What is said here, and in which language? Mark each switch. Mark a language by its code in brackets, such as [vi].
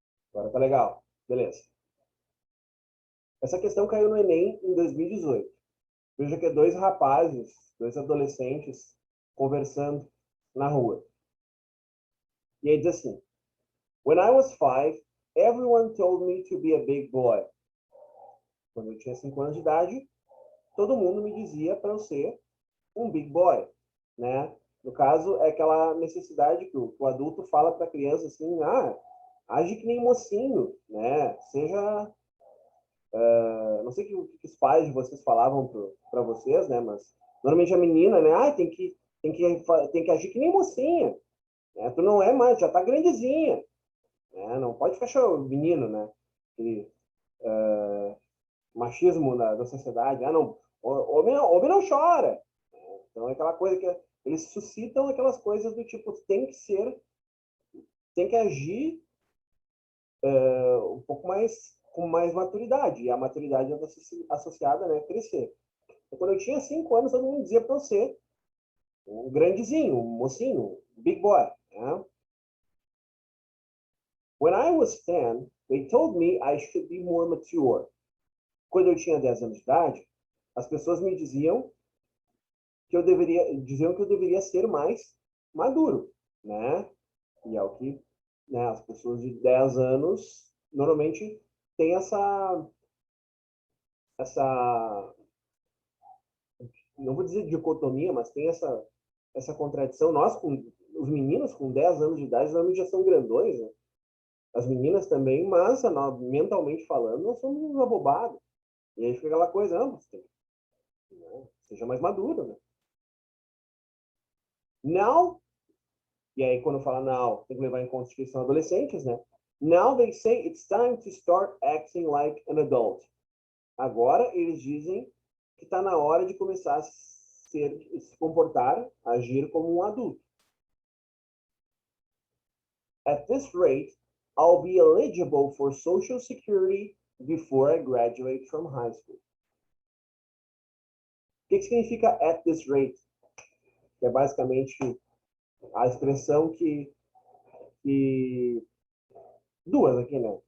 [pt] Agora tá legal. Beleza. Essa questão caiu no Enem em 2018. Veja que é 2 rapazes, 2 adolescentes, conversando na rua. E aí diz assim: [en] When I was 5, everyone told me to be a big boy. [pt] Quando eu tinha 5 anos de idade, todo mundo me dizia para eu ser um [en] big boy, [pt] né? No caso, é aquela necessidade que o adulto fala para a criança assim, age que nem mocinho, né? Seja... não sei o que os pais de vocês falavam para vocês, né? Mas normalmente a menina, né? Tem que agir que nem mocinha, né? Tu não é mais, já tá grandezinha, né? Não pode ficar menino, né? Aquele machismo da sociedade. Não, homem não chora. Então é aquela coisa que eles suscitam aquelas coisas do tipo, tem que agir um pouco mais, com mais maturidade. E a maturidade é associada, né, a crescer. Então, quando eu tinha 5 anos, todo mundo dizia para eu ser um grandezinho, um mocinho, um [en] big boy. [pt] Né? [en] When I was 10, they told me I should be more mature. [pt] Quando eu tinha 10 anos de idade, as pessoas me diziam que eu deveria ser mais maduro, né? E é o que, né, as pessoas de 10 anos normalmente têm essa, não vou dizer dicotomia, mas tem essa contradição. Os meninos com 10 anos de idade normalmente já são grandões, né? As meninas também, mas mentalmente falando, nós somos uns abobados. E aí fica aquela coisa, não, né, seja mais maduro, né? Now, e aí quando fala now, tem que levar em conta que eles são adolescentes, né? [en] Now they say it's time to start acting like an adult. [pt] Agora eles dizem que está na hora de começar a se comportar, agir como um adulto. [en] At this rate, I'll be eligible for Social Security before I graduate from high school. [pt] O que significa [en] at this rate? [pt] Que é basicamente a expressão que duas aqui, né?